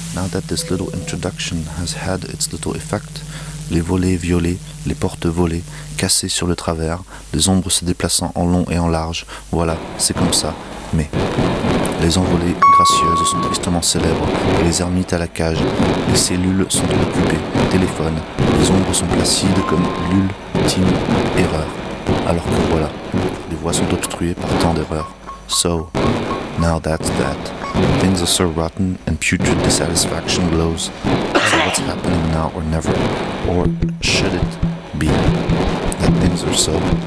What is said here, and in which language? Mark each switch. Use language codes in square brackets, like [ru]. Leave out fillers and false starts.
[en] That this little introduction has had its little effect. [fr] Les volets violés, les portes volées, cassées sur le travers, les ombres se déplaçant en long et en large. Voilà, c'est comme ça. Mais les envolées gracieuses sont tristement célèbres, et les ermites à la cage, les cellules sont occupées, téléphones, les ombres sont placides comme l'ultime erreur. Alors que voilà, les voies sont obstruées par tant d'erreurs. [en] So, now that's that. Things are so rotten and putrid, dissatisfaction glows. So what's happening now or never? Or should it be that things are so?